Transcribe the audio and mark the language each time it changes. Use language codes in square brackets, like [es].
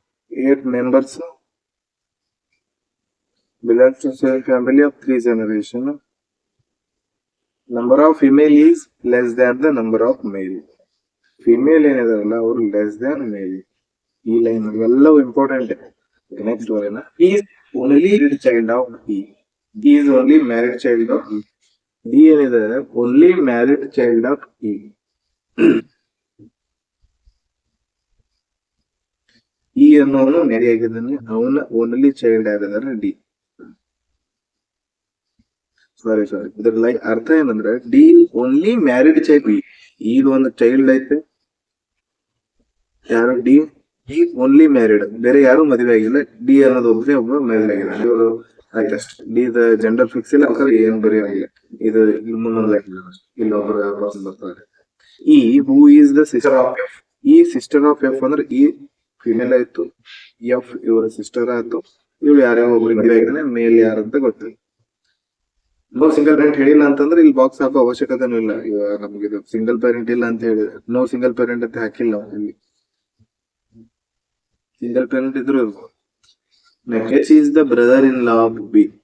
[en] 8 members belongs to same family of 3 generations. Number of female is less than the number of male. Female [kn] ಏನಿದಾರಲ್ಲ ಅವರು [en] Less than male. [kn] ಈ line ಎಲ್ಲವೂ important. Next ಬರೋಣ. [en] He is only married child of E. He is only married child of E. D [kn] ಏನಿದೆ [en] only married child of E. [kn] E ಅನ್ನೋನು marry ಆಗಿದ್ದಾನೆ, ಅವನ only child ಆಗಿದ್ದಾರೆ D. ಸಾರಿ ಇದ್ರ ಲೈಕ್ ಅರ್ಥ ಏನಂದ್ರೆ ಡಿ ಓನ್ಲಿ ಮ್ಯಾರಿಡ್ ಚೈಲ್ಡ್. ಈಗ ಒಂದು ಚೈಲ್ಡ್ ಐತೆ, ಯಾರು ಡಿ ಓನ್ಲಿ ಮ್ಯಾರಿಡ್, ಬೇರೆ ಯಾರು ಮದುವೆ ಆಗಿಲ್ಲ. ಡಿ ಅನ್ನೋದು ಒಬ್ಬನೇ ಒಬ್ಬ ಮದುವೆ ಆಗಿದ್ದಾನೆ, ಇವರು ಆಯ್ತಷ್ಟು. ಡಿ ದ ಜೆಂಡರ್ ಫಿಕ್ಸ್ ಇಲ್ಲ, ಏನು ಬರೆಯಾಗಿಲ್ಲ. ಇದು ಇಲ್ಲಿ ಮುಂದೊಂದು ಇಲ್ಲಿ ಒಬ್ಬರು ಬರ್ತಾರೆ. [en] ಈ who is the sister of F. [kn] ಈ ಸಿಸ್ಟರ್ ಆಫ್ ಎಫ್ ಅಂದ್ರೆ ಈ ಫಿಮೇಲ್ ಆಯ್ತು, ಎಫ್ ಇವರ ಸಿಸ್ಟರ್ ಆಯ್ತು. ಇವಳು ಯಾರ್ಯಾವ ಒಬ್ರಿಗೆ ಮದುವೆ ಆಗಿದ್ದಾನೆ, ಮೇಲ್ ಯಾರಂತ ಗೊತ್ತಿಲ್ಲ. ನೋ ಸಿಂಗಲ್ ಪೇರೆಂಟ್ ಹೇಳಿಲ್ಲ ಅಂತಂದ್ರೆ ಇಲ್ಲಿ ಬಾಕ್ಸ್ ಹಾಕೋ ಅವಶ್ಯಕತೆನೂ ಇಲ್ಲ. ಇವಾಗ ನಮ್ಗೆ ಇದು ಸಿಂಗಲ್ ಪೇರೆಂಟ್ ಇಲ್ಲ ಅಂತ ಹೇಳಿದ್ರೆ ನೋ ಸಿಂಗಲ್ ಪೇರೆಂಟ್ ಅಂತ ಹಾಕಿಲ್ಲ ಇಲ್ಲಿ. ಸಿಂಗಲ್ ಪೇರೆಂಟ್ ಇದ್ರು ಇರ್ಬೋದು. [en] H is the brother-in-law of B.